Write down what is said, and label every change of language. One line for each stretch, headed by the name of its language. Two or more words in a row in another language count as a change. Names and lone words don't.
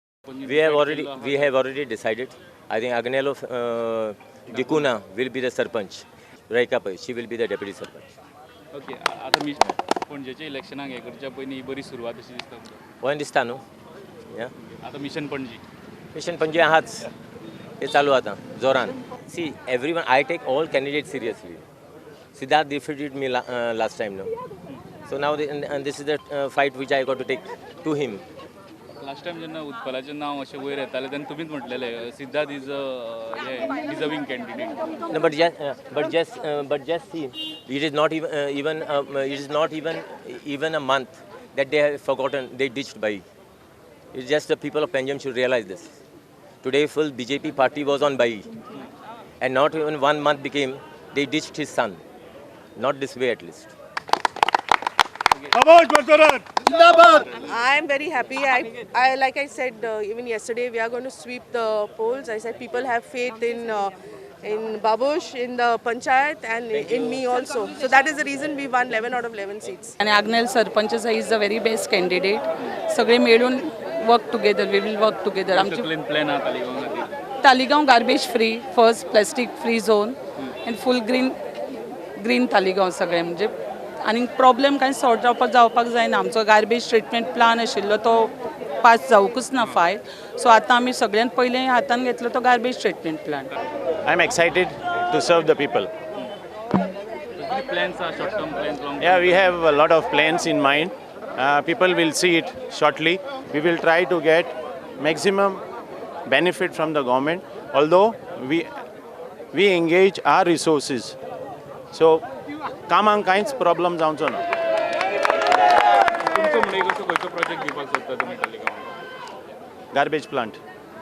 English: We have already decided. I think Agnello Dikuna will be the Sarpanch. Raika Pai, she will be the deputy Sarpanch.
Konkani: ओके आता मी पणजेच्या इलेक्शनाक हे करच्या पयलीं बरी सुरवात अशी दिसता Point दिसता न्हू? Yeah. आता मिशन पणजी Mission Panje आहाच. हे चालू आता जोरान.
English: See, everyone, I take all candidates seriously. Siddharth defeated me last time, no? So now, and this is the fight which I got to take to him. last time
Konkani: जेन्ना उत्पलाचें नांव अशें वयर येतालें तेन्ना तुमीच म्हटलेलें
English: Siddharth is he deserving candidate No, but just see, it is not even a month that they have forgotten, they ditched Bai. It's just the people of Panjim should realize this. Today, full BJP party was on Bai, and not even 1 month became they ditched his son. Not this way, at least. I am very happy. I like I said even yesterday, we are going to sweep the polls. I said people have faith in Babush, in the Panchayat, and in me also. So that is the reason we won 11 out of 11 seats. And Agnel Sarpanch is the very best candidate.
Konkani: सगळे मिळून
English: work together. We will work together.
Konkani: आमची क्लीन प्लॅन आहा तालिगांव खातीर
English: तालिगांव garbage free, first plastic free zone, and full green तालिगांव
Konkani: सगळे म्हणजे आणि प्रॉब्लेम काय सॉर्ट जावपाक जायना. आमचो
English: garbage treatment plan
Konkani: आशिल्लो तो पास जावंकूच ना फायल. सो आतां आमी सगळ्यान पयलें हातान घेतलो तो
English: garbage treatment plan. I'm excited to serve the people. प्लॅन्स आहा short term plans long Yeah, we have a lot of plans in mind. People will see it shortly. We will try to get maximum benefit from the government, although we engage our resources. So,
Konkani: कामांक कांयच प्रॉब्लम जावचो ना. तुमचो म्हणजे कसो खंयचो प्रोजेक्ट घेवपाक सोदता तुमी तालिगांव
English: Garbage plant.